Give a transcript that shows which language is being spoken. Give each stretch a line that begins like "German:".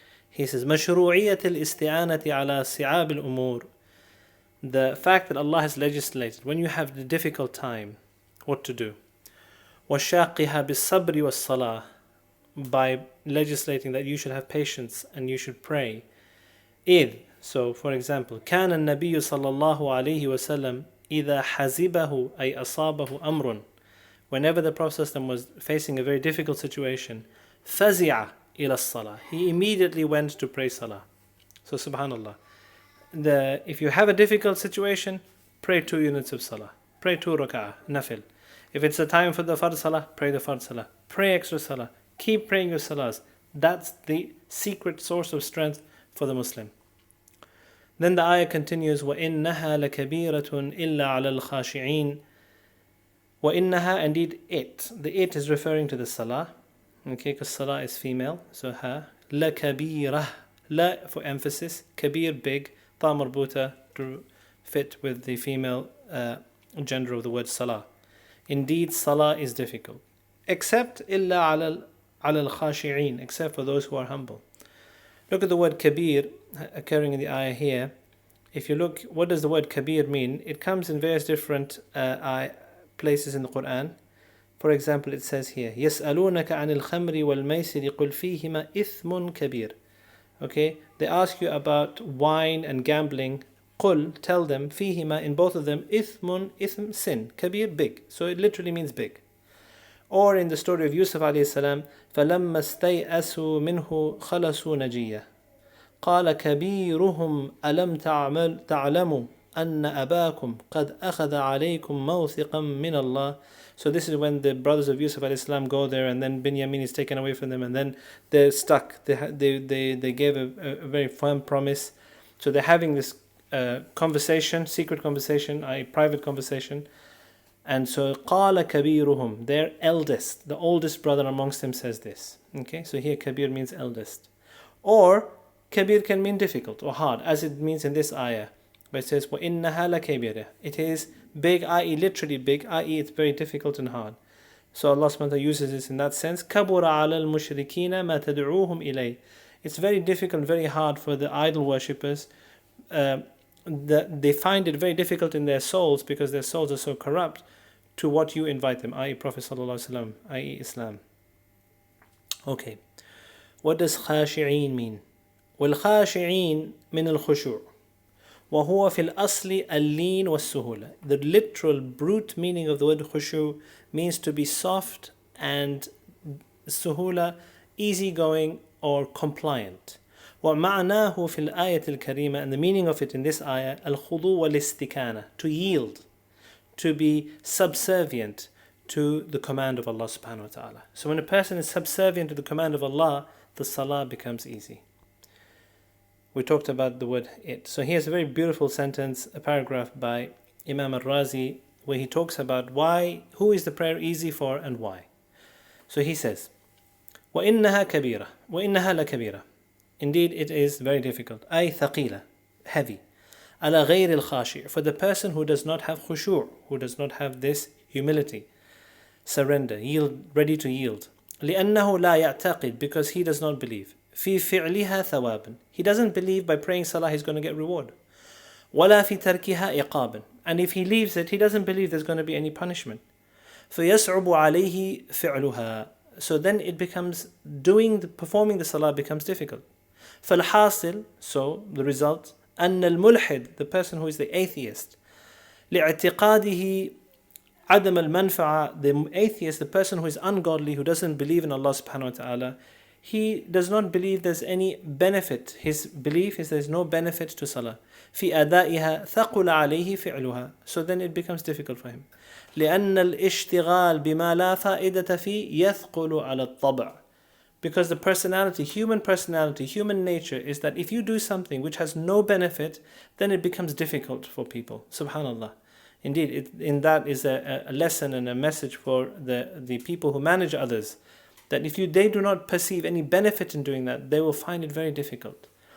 English: He says,
Arabic: مشروعية الاستعانة على صعاب الأمور.
English: The fact that Allah has legislated, when you have the difficult time, what to do.
Arabic: وَشَاقِهَا بِالصَّبْرِ وَالصَّلَاةِ.
English: By legislating that you should have patience and you should pray.
Arabic: إِذ.
English: So, for example,
Arabic: كان النبي صلى الله عليه وسلم إذا حزبه أي أصابه أمر.
English: Whenever the Prophet was facing a very difficult situation,
Arabic: فزع إلى الصلاة.
English: He immediately went to pray salah. So, subhanallah. If you have a difficult situation, pray 2 units of salah. Pray 2 rak'ah, nafil. If it's a time for the fard salah, pray the fard salah. Pray extra salah. Keep praying your salahs. That's the secret source of strength for the Muslim. Then the ayah continues,
Arabic: وَإِنَّهَا لَكَبِيرَةٌ إِلَّا عَلَى الْخَاشِعِينَ. وَإِنَّهَا,
English: indeed it. The it is referring to the salah. Okay, because salah is female. So ha. لَكَبِيرَةٌ. La for emphasis. Kabir, big. Ta marbuta to fit with the female gender of the word salah. Indeed, salah is difficult. Except
Arabic: إِلَّا عَلَى الْخَاشِعِينَ.
English: Except for those who are humble. Look at the word kabir occurring in the ayah here. If you look, what does the word kabir mean? It comes in various different places in the Quran. For example, it says here,
Arabic: يَسْأَلُونَكَ عَنِ الْخَمْرِ وَالْمَيْسِرِ قُلْ فِيهِمَا إِثْمٌ كَبِيرٌ.
English: Okay, they ask you about wine and gambling. قُل, tell them, فِيهِمَا, in both of them, إِثْم, sin, kabir, big. So it literally means big.
Arabic: Or in the story of Yusuf alayhi salam, فَلَمَّا اسْتَيْأَسُوا مِنْهُ خَلَصُوا نَجِيًّا قَالَ كَبِيرُهُمْ أَلَمْ تَعْلَمُوا أَنَّ أَبَاكُمْ قَدْ أَخَذَ عَلَيْكُمْ مَوْثِقًا مِنَ اللَّهِ.
English: So this is when the brothers of Yusuf alayhi salam go there, and then Binyamin is taken away from them, and then they're stuck. They gave a very firm promise. So they're having this conversation, secret conversation, a private conversation. And so,
Arabic: قَالَ كَبِيرُهُمْ,
English: their eldest, the oldest brother amongst them says this. Okay, so here kabir means eldest. Or, kabir can mean difficult or hard, as it means in this ayah. But it says,
Arabic: وَإِنَّهَا لَكَبِيرَةٌ.
English: It is big, i.e. literally big, i.e. it's very difficult and hard. So Allah subhanahu wa ta'ala uses this in that sense.
Arabic: كَبُرَ عَلَى الْمُشْرِكِينَ مَا تَدْعُوهُمْ إِلَيْهِ.
English: It's very difficult, very hard for the idol worshippers. They find it very difficult in their souls because their souls are so corrupt to what you invite them, i.e. Prophet sallallahu alaihi wasallam, i.e. Islam. Okay. What does خاشعين mean?
Arabic: والخاشعين من الخشوع وهو في الأصل اللين والسهولة.
English: The literal brute meaning of the word khushu means to be soft and suhula, easygoing or compliant.
Arabic: ومعناه في الآية الكريمة,
English: and the meaning of it in this ayah,
Arabic: الخضوع والاستكانة,
English: to yield, to be subservient to the command of Allah subhanahu wa ta'ala. So when a person is subservient to the command of Allah, the salah becomes easy. We talked about the word it. So here's a very beautiful sentence, a paragraph by Imam al-Razi, where he talks about who is the prayer easy for and why. So he says,
Arabic: وَإِنَّهَا كَبِيرَةٌ وَإِنَّهَا لَكَبِيرَةٌ.
English: Indeed, it is very difficult.
Arabic: أي ثقيلة, heavy. على غير الخاشع,
English: for the person who does not have khushu', who does not have this humility, surrender, yield, ready to yield.
Arabic: لأنه لا يعتقد,
English: because he does not believe.
Arabic: في فعلها ثوابا,
English: he doesn't believe by praying salah he's going to get reward.
Arabic: ولا في تركها عقابا,
English: and if he leaves it, he doesn't believe there's going to be any punishment.
Arabic: فيصعب عليه فعلها,
English: so then it becomes performing the salah becomes difficult.
Arabic: فالحاصل,
English: so the result,
Arabic: أن الملحد,
English: the person who is the atheist,
Arabic: لاعتقاده عدم المنفعة,
English: the atheist, the person who is ungodly, who doesn't believe in Allah subhanahu wa ta'ala, he does not believe there's any benefit. His belief is there's no benefit to salah.
Arabic: في أدائها ثقل عليه فعلها,
English: so then it becomes difficult for him.
Arabic: لأن الاشتغال بما لا فائدة فيه يثقل على الطبع,
English: Because the personality, human nature is that if you do something which has no benefit, then it becomes difficult for people. Subhanallah. Indeed, in that is a lesson and a message for the people who manage others. That if they do not perceive any benefit in doing that, they will find it very difficult.